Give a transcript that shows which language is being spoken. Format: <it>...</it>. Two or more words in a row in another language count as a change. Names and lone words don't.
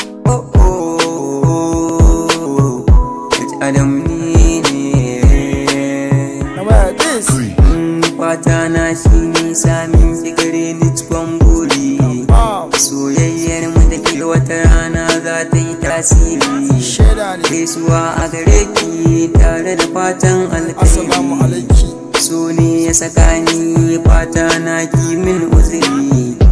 <en>Oh, oh, oh, oh. It's Adam</en> <ha>ni ne.</ha> <en>Now where this?</en> <ha>Mm, fata na shi ne samin ki gare ni cikon buri. Wow. Soyayyar mu da ke wata rana za ta yi tasiri. Shaida ne. Gaisuwa a gare ki tare da fatan alkhairi.</ha> <ar>السلام عليك.</ar> <ha>So ne ya saka ni fata na ki min uzuri.</ha>